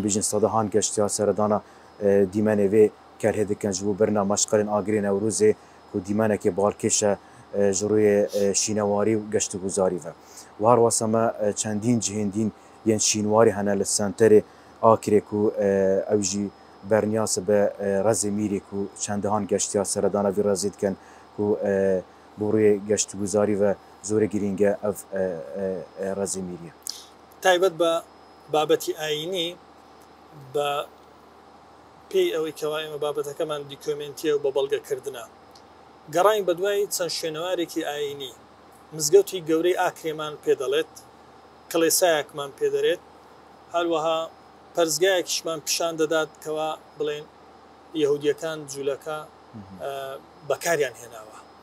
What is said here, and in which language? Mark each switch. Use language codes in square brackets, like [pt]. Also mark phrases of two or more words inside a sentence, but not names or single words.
[ku] bêjin sedahan geştyar seredana dîmenê vê kelhê dikin ji bo birna meşqerên agirê Newrozê ku dîmenekê balkêş e ji rûyê şînewarî û geştguzarî ve û her wasa me çendîn cihên dîn yên şînwarî hene li senterê Akrê ku ew jî bernyas be rezê mîrê ku çendihan geştyar seredana vê rezê dikin ku bo rûyê geştguzarî ve zorê girîng e ev rezê mîrî ye. [ckb] تایبەت بە بابەتی ئاینی بە پێی ئەوەی کەوا ئێمە بابەتەکەمان دیکۆمنتیە و بە بەڵگەکردنە گەڕین بە دوای چەند شوێنەوارێکی ئاینی مزگەوتی گەورەی ئاکرێمان پێ دەڵێت کڵێسایەکمان پێدەرێت هەروەها پەرزگایەکیشمان پیشان دەدات کەوا بڵێن یەهودیەکان جوولەکە بەکاریان هێناوە